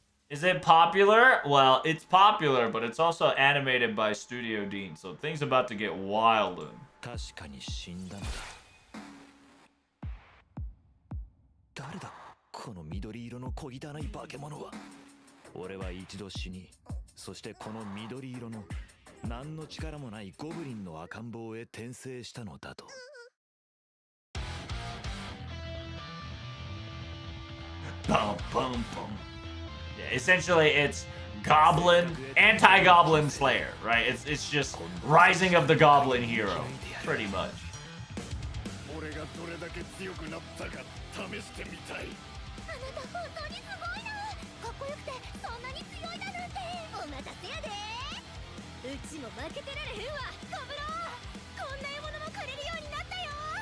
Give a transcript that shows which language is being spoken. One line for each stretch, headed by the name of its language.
English: Is it popular? Well, it's popular, but it's also animated by Studio Dean, so things about to get wild.
Japanese: 確かに死んだのだ。誰だこの緑色の小汚い化け物は。俺は一度死に、そしてこの緑色の何の力もないゴブリンの赤ん坊へ転生したのだと。 Bum, bum, bum.
English: Yeah, essentially, it's Goblin, anti-Goblin Slayer, right? It's just Rising of the Goblin Hero, pretty much.
Japanese: 俺がどれだけ強くなったか試してみたい。あなた本当にすごいな。かっこよくてそんなに強いだなんて。お待たせやで。うちも負けてられへんわ。コブロー。こんな獲物もくれるようになったよ。